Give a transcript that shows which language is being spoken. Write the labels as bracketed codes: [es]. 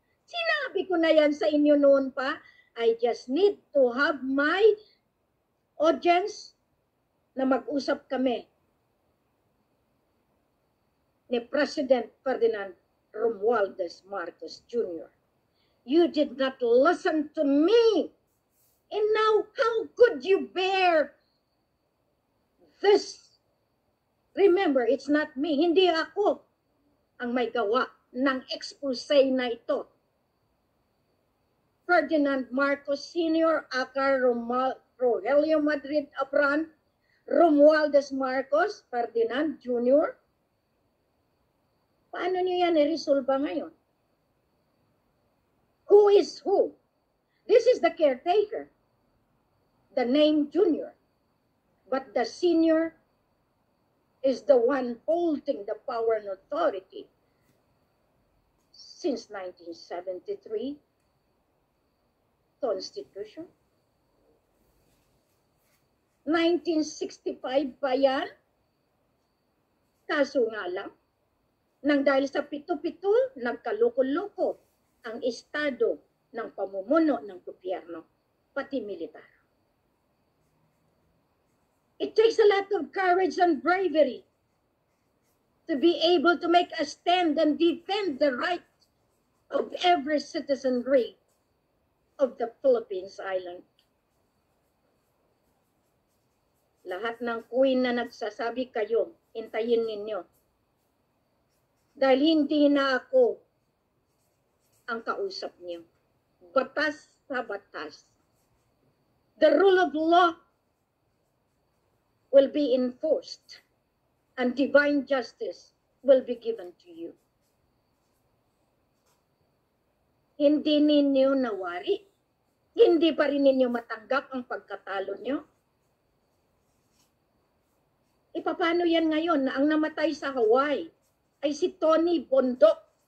[tl] Sinabi ko na yan sa inyo noon pa, [en] I just need to have my audience [tl] na mag-usap kami ni President Ferdinand Romualdez Marcos Jr. [en] You did not listen to me. And now, how could you bear this? Remember, it's not me. [tl] Hindi ako ang may gawa ng expose na ito. [en] Ferdinand Marcos Sr., aka Rogelio Madrid Abran, Romualdez Marcos, Ferdinand Jr. [tl] Paano niyo yan i-resolve ngayon? [en] Who is who? This is the caretaker. The name Junior. But the senior is the one holding the power and authority since 1973 Constitution. [tl] 1965 pa yan. Kaso nga lang, nang dahil sa pito-pito, nagkaloko-loko ang estado ng pamumuno ng gobyerno, pati militar. [en] It takes a lot of courage and bravery to be able to make a stand and defend the right of every citizenry of the Philippines Island. [tl] Lahat ng queen na nagsasabi kayo, hintayin ninyo. Dahil hindi na ako ang kausap niyo. Batas sa batas. [en] The rule of law will be enforced and divine justice will be given to you. [tl] Hindi ninyo nawari. Hindi pa rin ninyo matanggap ang pagkatalo nyo. Paano yan ngayon na ang namatay sa Hawaii ay si Tony Bondok?